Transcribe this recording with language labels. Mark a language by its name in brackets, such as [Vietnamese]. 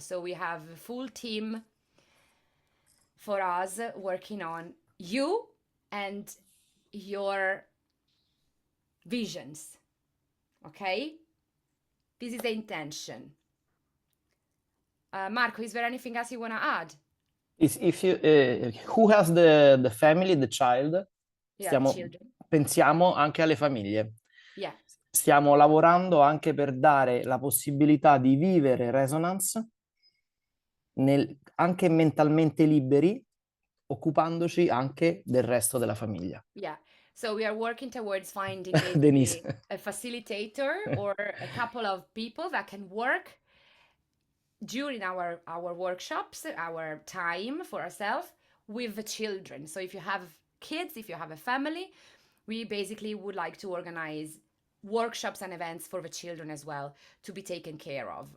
[English] So we have a full team for us working on you and your visions. Okay? This is the intention. Marco, is there anything else you want to add? If you, who has the family, the child? Children. [Italian] Pensiamo anche alle famiglie. [English] Yeah. [Italian] Stiamo lavorando anche per dare la possibilità di vivere Resonance anche mentalmente liberi, occupandoci anche del resto della famiglia. [English] Yeah. So we are working towards finding Denise. a facilitator or a couple of people that can work during our workshops, our time for ourselves with the children. So if you have kids, if you have a family, we basically would like to organize workshops and events for the children as well to be taken care of.